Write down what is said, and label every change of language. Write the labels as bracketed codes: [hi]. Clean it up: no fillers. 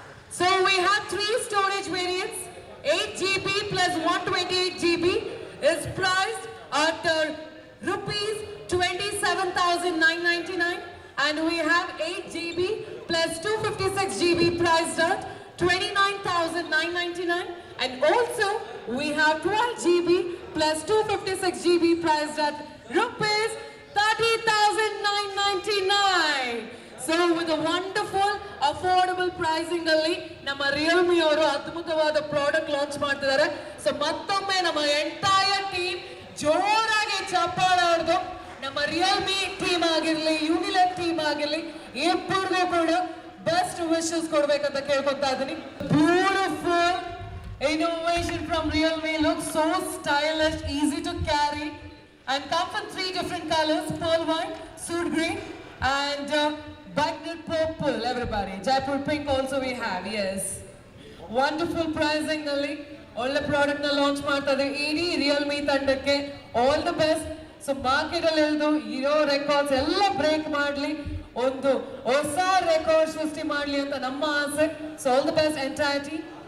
[en] So we have 3 storage variants. 8GB plus 128GB is priced at rupees 27,999, and we have 8GB plus 256GB priced at 29,999, and also we have 12GB plus 256GB priced at rupees 30,999. So with a wonderful affordable pricing [kn] ಅಲ್ಲಿ ನಮ್ಮ Realme ಅವರು ಅದ್ಭುತವಾದ product launch ಮಾಡ್ತಿದ್ದಾರೆ. So ಮತ್ತೊಮ್ಮೆ ನಮ್ಮ entire team ಜೋರಾಗಿ ಚಪ್ಪಾಳೆ ಹೊಡೆದು ನಮ್ಮ ರಿಯಲ್ಮಿ ಟೀಮ್ ಆಗಿರ್ಲಿ, ಯೂನಿಲೆಕ್ ಟೀಮ್ ಆಗಿರ್ಲಿ, ಇಬ್ಬರಿಗೂ ಕೂಡ ಬೆಸ್ಟ್ ವಿಶಸ್ ಕೊಡ್ಬೇಕಂತ ಕೇಳ್ಕೊತಾ ಇದ್ದೀನಿ. [en] Beautiful innovation from Realme, looks so stylish, easy to carry, and come in 3 different colors: pearl white, soot green, and bagnet purple. Everybody, Jaipur pink also we have. Yes, wonderful pricing [kn] ನಲ್ಲಿ ಒಳ್ಳೆ product ನ launch ಮಾಡ್ತಾ ಇದೆ. ಇಡೀ Realme ತಂಡಕ್ಕೆ all the best. So market ಅಲ್ಲಿ ಇಳಿದು ಇರೋ ರೆಕಾರ್ಡ್ಸ್ ಎಲ್ಲ ಬ್ರೇಕ್ ಮಾಡ್ಲಿ, ಒಂದು ಹೊಸ ರೆಕಾರ್ಡ್ ಸೃಷ್ಟಿ ಮಾಡ್ಲಿ ಅಂತ ನಮ್ಮ ಆಸೆ. [en] So all the best entire team.